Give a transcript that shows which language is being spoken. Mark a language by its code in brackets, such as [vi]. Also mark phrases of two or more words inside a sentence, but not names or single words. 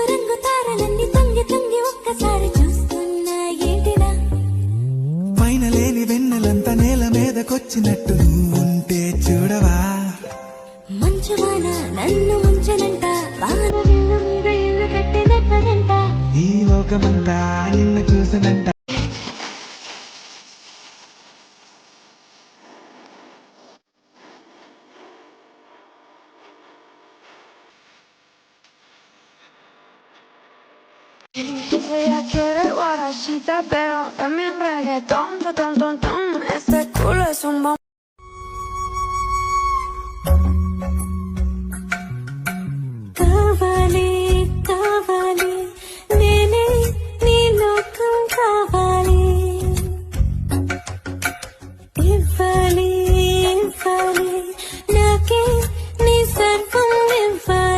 [te] రంగు తారలన్నీ తొంగి తొంగి ఒక్కసారి చూస్తున్నా ఏంటినా పైన లేని వెన్నెలంతా నేల మీదకొచ్చినట్టు ఉంటే చూడవా మంచువాన నన్ను ముంచనంట వాన విల్లు మీద ఇల్లు కట్టినట్టనంట ఈ లోకమంతా నిన్ను చూసనంట [es] Ella quiere guarachita, pero también reggaetón, ton, ton, ton. Ese culo es un bomb. [te] కావాలి కావాలి నేనే నీ లోకం కావాలి ఇవ్వాలి ఇవ్వాలి నాకే నీ సర్వం ఇవ్వాలి